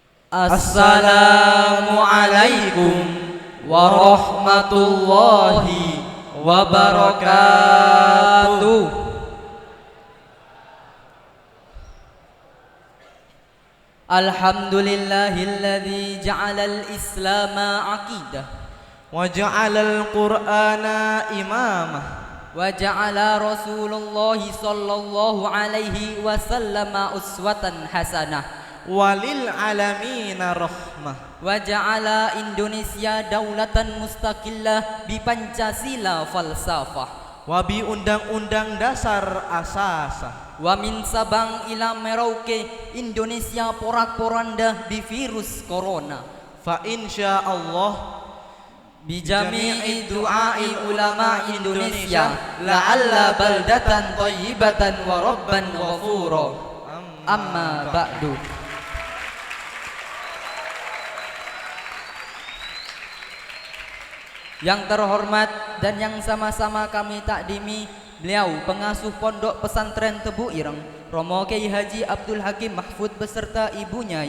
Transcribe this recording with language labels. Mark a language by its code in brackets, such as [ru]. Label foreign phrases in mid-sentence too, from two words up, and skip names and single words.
[ar] السلام عليكم ورحمة الله وبركاته. الحمد لله الذي جعل الإسلام عقيدة وجعل القرآن إمامة وجعل رسول الله صلى الله عليه وسلم أسوة حسنة وللعالمين رحمة وجعل إندونيسيا دولة مستقلة بـ Pancasila فلسفة وبـ [id] undang-undang dasar [ar] أساسة wa min Sabang ila Merauke [id] Indonesia porak-poranda [ar] بـ [id] virus corona [ar] فإن شاء الله بجميع دعاء علماء إندونيسيا لعل بلدة طيبة ورب غفور أما بعد. [id] Yang terhormat dan yang sama-sama kami takdimi beliau pengasuh Pondok Pesantren Tebu Ireng Romo Kiai Haji Abdul Hakim Mahfud beserta Ibu Nyai.